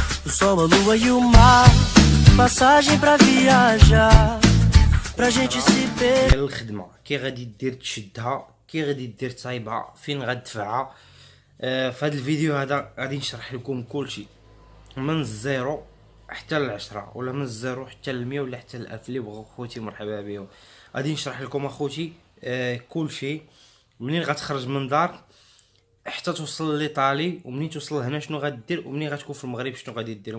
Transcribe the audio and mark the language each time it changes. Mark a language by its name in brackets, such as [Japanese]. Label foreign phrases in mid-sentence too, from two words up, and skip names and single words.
[Portuguese] sol, a lua e o mar, passagem pra viajar, pra gente se perder. [Arabic] الخدمه كي غادي دير تشدها، كي غادي دير تصايبها، فين غتدفعها. في هذا الفيديو هذا غادي نشرح لكم كلشي من الزيرو حتى ل10، ولا من الزيرو حتى ل100 ولا حتى ل1000. اللي بغاو خوتي مرحبا بهم. غادي نشرح لكم اخوتي كلشي منين غتخرج من دار حتى توصل لإيطالي، ومنين توصل هنا شنو غدير، ومنين غتكون في المغرب شنو غادي دير.